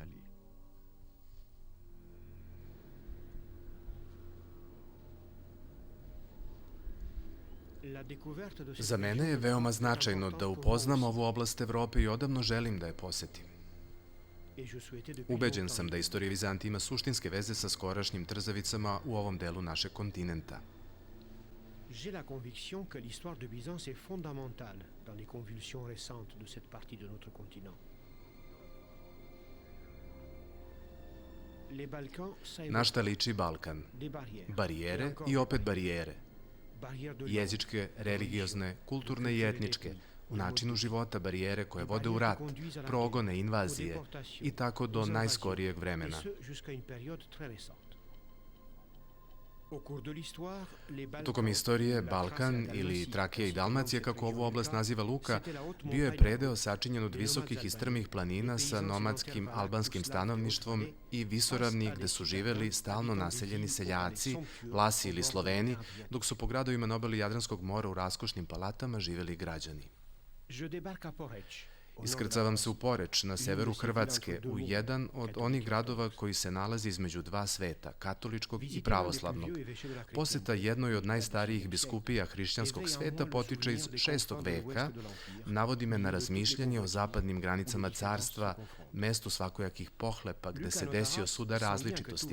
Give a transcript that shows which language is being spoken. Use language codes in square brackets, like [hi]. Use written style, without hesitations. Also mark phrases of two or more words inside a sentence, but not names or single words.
[sr] Za mene je veoma značajno da upoznam ovu oblast Evrope i odavno želim da je posetim. Ubeđen sam da istorija Vizantije ima suštinske veze sa skorašnjim trzavicama u ovom delu našeg kontinenta. [fr] J'ai la conviction que l'histoire de Byzance est fondamentale dans les convulsions récentes de cette partie de notre continent. Les Balkans, ça [sr] Na šta liči Balkan? [fr] des barrières. [sr] Barijere i opet barijere. [fr] Barrières de [sr] Jezičke, religiozne, kulturne i etničke, u načinu života barijere koje vode u rat, progone, invazije i tako do najskorijeg vremena. [fr] et ce jusqu'à une période très récente. Au cours de l'histoire, les Balkans, [sr] Tokom istorije, [fr] la Balkan Thrace et [sr] ili [fr] Dalmatie, [sr] Trakija i [fr] aussi [sr] Dalmacija, [fr] appelée [sr] kako ovu [fr] région [sr] oblast Luka, naziva Luka, [fr] c'était la haute [sr] bio je [fr] montagne [sr] predeo sačinjen od [fr] des [sr] visokih [fr] nomades [sr] i strmih planina [fr] albanes, [sr] sa [fr] des paysans [sr] nomadskim [fr] sédentaires [sr] albanskim [fr] valaques, [sr] stanovništvom [fr] slaves, [sr] i visoravni gde su živeli stalno naseljeni seljaci, Vlasi ili Sloveni, dok su po gradovima na obali Jadranskog mora u raskošnim palatama živeli građani. [fr] Je débarque à Poreč. [sr] Iskrcavam se u Poreč, na severu Hrvatske, u jedan od onih gradova koji se nalazi između dva sveta, katoličkog i pravoslavnog. Poseta jednoj od najstarijih biskupija hrišćanskog sveta potiče iz 6. veka, navodi me na razmišljanje o zapadnim granicama carstva, mestu svakojakih pohlepa gde se desio sudar različitosti.